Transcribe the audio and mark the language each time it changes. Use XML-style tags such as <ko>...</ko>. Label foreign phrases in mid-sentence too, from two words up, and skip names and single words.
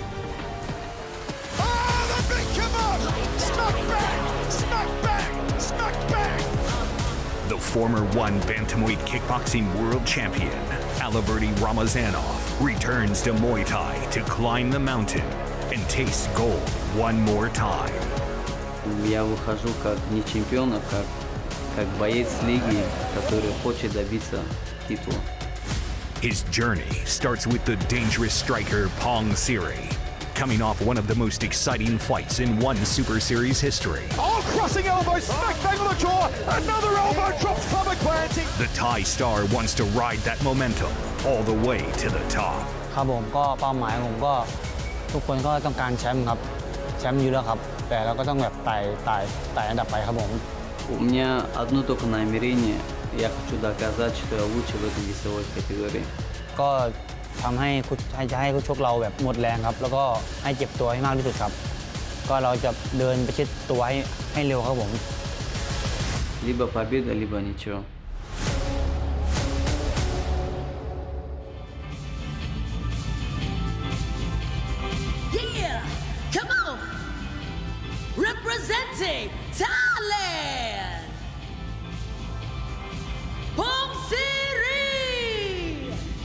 <en>Oh, the big come on! Smack bang! Smack bang! Smack bang! The former One Bantamweight Kickboxing World Champion, Aliverdi Ramazanov, returns to Muay Thai to climb the mountain and taste gold one more time.</en> <ru>Я выхожу как не чемпион, а как боец лиги, который хочет добиться титула.</ru> <en>His journey starts with the dangerous striker Pong Siri, coming off one of the most exciting fights in One Super Series history. Oh, crossing elbow, smack bang on the jaw, another elbow drop, stomach planting. The Thai star wants to ride that momentum all the way to the top.</en> <th>ครับผมก็เป้าหมายผมก็ทุกคนก็ต้องการแชมป์ครับแชมป์อยู่แล้วครับแต่เราก็ต้องแบบไต่อันดับไปครับผม</th> <ru>У меня одно только намерение. Я хочу доказать, что я лучше в этой весовой категории.</ru> <th>ก็ทำให้คู่ชกเราแบบหมดแรงครับแล้วก็ให้เจ็บตัวให้มากที่สุดครับก็เราจะเดินไปชิดตัวให้เร็วครับผม</th> <ru>Либо победа, либо ничего.</ru> <en>Yeah, come on! Representing Thailand, Pong Siri!</en>